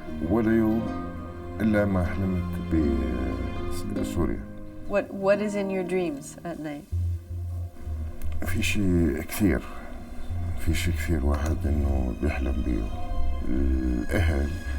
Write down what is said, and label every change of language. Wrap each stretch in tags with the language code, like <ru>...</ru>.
<ar>ولا يوم إلا ما حلمت بسوريا.</ar> <en>What is in your dreams at night?</en> <ar>في شيء كثير واحد إنه بيحلم بيه. الأهل.</ar>